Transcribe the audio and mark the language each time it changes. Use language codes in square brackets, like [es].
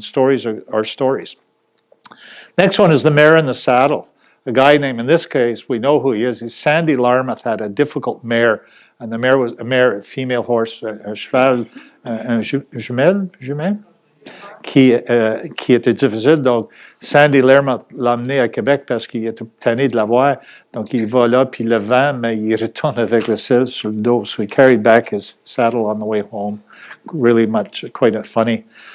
[en] Stories are stories. Next one is the mare in the saddle. A guy named, in this case, we know who he is. He's Sandy Larmouth had a difficult mare, and the mare was a female horse, [fr] un cheval, un jumelle, qui était difficile. Donc, Sandy Larmouth l'a amené à Québec parce qu'il était tanné de la voir. Donc, il va là, puis le vent, mais il retourne avec le selle sur le dos. [en] So he carried back his saddle on the way home. Really much, quite funny.